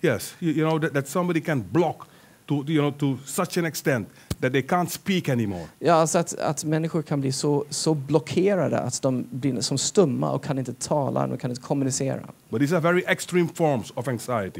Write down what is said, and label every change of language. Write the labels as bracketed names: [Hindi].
[English] Yes, that somebody can block to such an extent that they can't speak anymore. [Swedish] Ja, alltså att människor kan bli så blockerade att de blir som stumma och kan inte tala och kan inte kommunicera. [English] But these are very extreme forms of anxiety.